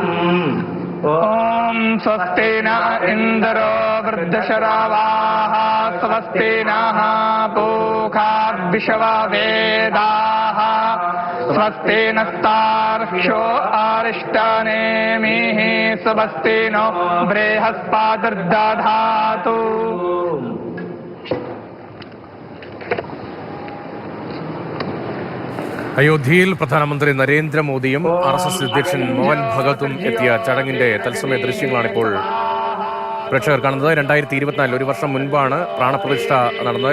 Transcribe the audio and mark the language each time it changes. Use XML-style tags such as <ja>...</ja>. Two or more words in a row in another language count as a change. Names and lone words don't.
<sa>ओम स्वस्ति न इंद्रो वृद्धशरावाः स्वस्ति नः पूषा विश्ववेदाः स्वस्ति नस्तार्क्ष्यो अरिष्टनेमिः स्वस्ति नो बृहस्पतिर्दधातु।</sa> <ml>അയോധ്യയിൽ പ്രധാനമന്ത്രി നരേന്ദ്രമോദിയും RSS അധ്യക്ഷൻ മോഹൻ ഭഗവതും എത്തിയ ചടങ്ങിന്റെ തത്സമയ ദൃശ്യങ്ങളാണ് ഇപ്പോൾ പ്രേക്ഷകർ കാണുന്നത്. 2024 ഒരു വർഷം മുൻപാണ് പ്രാണപ്രതിഷ്ഠ നടന്നത്.</ml>